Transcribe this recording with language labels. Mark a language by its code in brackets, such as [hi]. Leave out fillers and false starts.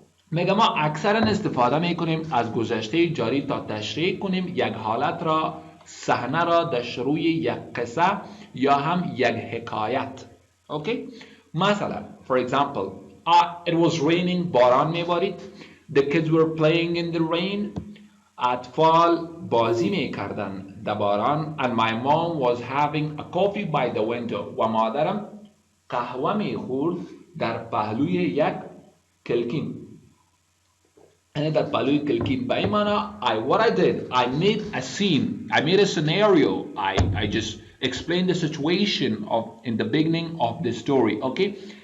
[fa] میگه ما اکثرا استفاده میکنیم از گذشته جاری تا تشریح کنیم یک حالت را، صحنه را در شروع یک قصه یا هم یک حکایت. [en] Okay? [fa] مثلا, [en] for example, it was raining, [fa] باران میبارید. [en] The kids were playing in the rain. [fa] اطفال بازی میکردن در باران. [en] And my mom was having a coffee by the window. [fa] و مادرم قهوه میخورد در پهلوی یک کلکین. [en] And [fa] در پهلوی کلکین. به این معنا, [en] what I did, I made a scene, I made a scenario, I just explained the situation in the beginning of the story, okay?